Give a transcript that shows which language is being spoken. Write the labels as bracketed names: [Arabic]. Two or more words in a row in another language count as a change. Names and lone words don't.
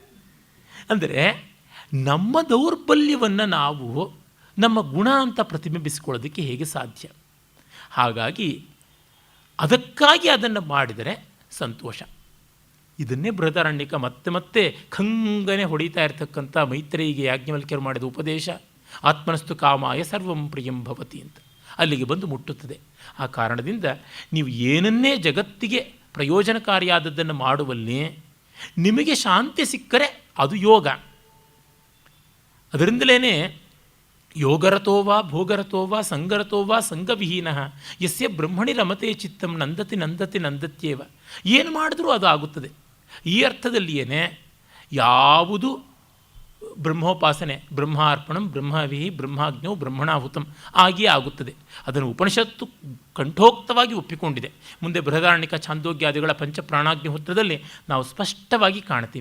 [Kannada] ಅಂದರೆ ನಮ್ಮ ದೌರ್ಬಲ್ಯವನ್ನು ನಾವು ನಮ್ಮ ಗುಣ ಅಂತ ಪ್ರತಿಬಿಂಬಿಸಿಕೊಳ್ಳೋದಕ್ಕೆ ಹೇಗೆ ಸಾಧ್ಯ? ಹಾಗಾಗಿ ಅದಕ್ಕಾಗಿ ಅದನ್ನು ಮಾಡಿದರೆ ಸಂತೋಷ. ಇದನ್ನೇ ಬೃಹದಾರಣ್ಯಕ ಮತ್ತೆ ಮತ್ತೆ ಖಂಗನೆ ಹೊಡಿತಾ ಇರತಕ್ಕಂಥ ಮೈತ್ರೇಯಿಗೆ ಯಾಜ್ಞವಲ್ಕ್ಯರು ಮಾಡಿದ ಉಪದೇಶ, [Sanskrit] आत्मनस्तु कामाय सर्वं प्रियं भवति [Kannada] ಅಂತ ಅಲ್ಲಿಗೆ ಬಂದು ಮುಟ್ಟುತ್ತದೆ. ಆ ಕಾರಣದಿಂದ ನೀವು ಏನನ್ನೇ ಜಗತ್ತಿಗೆ ಪ್ರಯೋಜನಕಾರಿಯಾದದ್ದನ್ನು ಮಾಡುವಲ್ಲಿ ನಿಮಗೆ ಶಾಂತಿ ಸಿಕ್ಕರೆ ಅದು ಯೋಗ. [Sanskrit] ಅದರಿಂದಲೇ ಯೋಗರತೋವಾ ಭೋಗರತೋವಾ ಸಂಗರತೋವಾ ಸಂಗವಿಹೀನಃ ಯಸ್ಯ ಬ್ರಹ್ಮಣಿ ರಮತೆ ಚಿತ್ತಂ ನಂದತಿ ನಂದತಿ ನಂದತ್ಯೇವ. [Kannada] ಏನು ಮಾಡಿದ್ರೂ ಅದು ಆಗುತ್ತದೆ. ಈ ಅರ್ಥದಲ್ಲಿಯೇ ಯಾವುದು ಬ್ರಹ್ಮೋಪಾಸನೆ, [Sanskrit] ब्रह्मार्पणं ब्रह्महविः ब्रह्माग्नौ ब्रह्मणा हुतम् [Kannada] ಆಗಿಯೇ ಆಗುತ್ತದೆ. ಅದನ್ನು ಉಪನಿಷತ್ತು ಕಂಠೋಕ್ತವಾಗಿ ಒಪ್ಪಿಕೊಂಡಿದೆ. ಮುಂದೆ ಬೃಹದಾರಣ್ಯಕ ಛಾಂದೋಗ್ಯಾದಿಗಳ ಪಂಚಪ್ರಾಣಾಗ್ನಿಹೋತ್ರದಲ್ಲಿ ನಾವು ಸ್ಪಷ್ಟವಾಗಿ ಕಾಣ್ತೀವಿ.